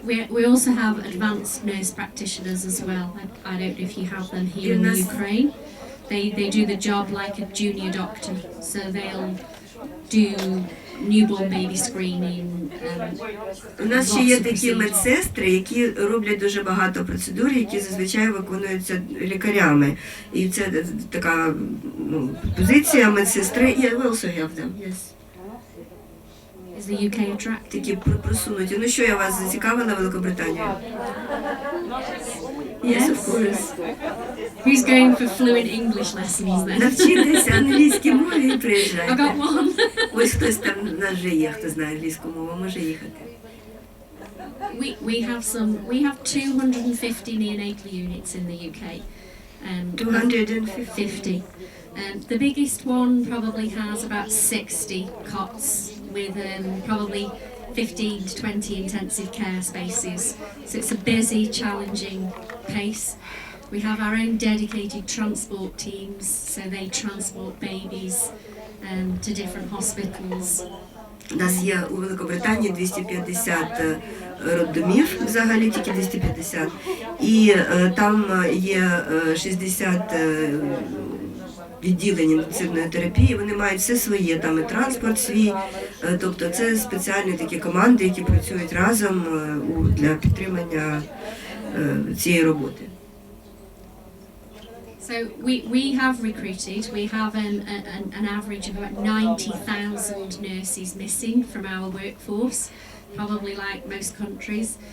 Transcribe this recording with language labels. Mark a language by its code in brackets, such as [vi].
[en] We also have advanced nurse practitioners as well. I don't know if you have them here in the Ukraine. They do the job like a junior doctor, so they'll do newborn baby screening. [uk] У нас ще є такі медсестри, які роблять дуже багато процедур, які зазвичай виконуються лікарями. І це така позиція медсестри. [en] Yeah, we also have them, yes. Is the UK attractive? [uk] Такі просунуті. Ну що, я вас зацікавила Великобританію? [en] Yes, of course. Who's going for fluent English lessons then? [uk] Навчитися англійській мові і приїжджайте. [en] I got one. [uk] Ось хтось там в нас вже є, хто знає англійську мову, може їхати. [en] We have 250 neonatal units in the UK. 250. The biggest one probably has about 60 cots with probably 15 to 20 intensive care spaces. So it's a busy, challenging pace. We have our own dedicated transport teams, so they transport babies to different hospitals. [uk] У нас є у Великобританії 250 роддомів, взагалі тільки 250, і там є 60 відділень інтенсивної терапії, вони мають все своє, там і транспорт свій, тобто це спеціальні такі команди, які працюють разом для підтримання цієї роботи. [en] So we have recruited, we have an average of about 90,000 nurses missing from our workforce, probably like most countries.